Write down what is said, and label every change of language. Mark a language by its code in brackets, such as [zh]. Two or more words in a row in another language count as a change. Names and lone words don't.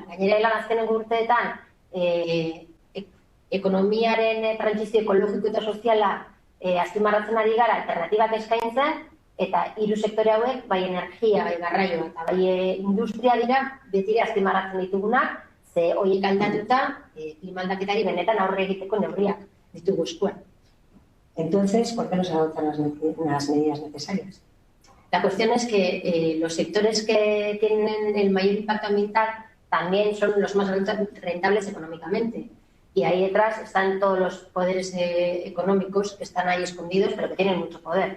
[eu] Gainera, helan azkenengo urteetan, ekonomiaren trantsizio ekologiko eta soziala azpimarratzen ari gara, alternatibak eskaintzen, eta hiru sektore hauek, bai energia, bai garraioa eta bai industria dira, betire azpimarratzen ditugunak, ze horiek aldatuta, klima aldaketari benetan aurre egiteko neurriak ditugu eskuan. [es] Entonces, ¿por qué no se adoptan las medidas necesarias? La cuestión es que los sectores que tienen el mayor impacto ambiental también son los más rentables económicamente. y ahí detrás están todos los poderes económicos que están ahí escondidos, pero que tienen mucho poder.